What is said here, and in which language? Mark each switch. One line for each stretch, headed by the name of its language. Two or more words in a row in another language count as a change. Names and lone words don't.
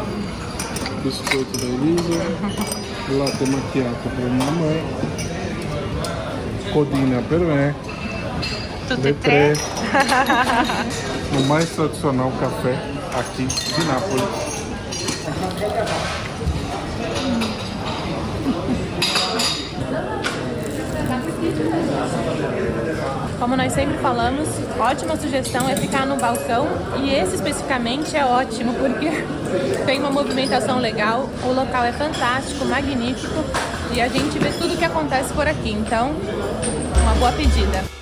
Portuguese: Biscoito da Elisa.
Italian: Latte macchiato per mamma. Codina per me. Tutti e tre.
Portuguese: O mais tradicional café aqui de Nápoles. Como nós sempre falamos, ótima sugestão é ficar no balcão, e esse especificamente é ótimo porque tem uma movimentação legal, o local é fantástico, magnífico, e a gente vê tudo o que acontece por aqui, então uma boa pedida.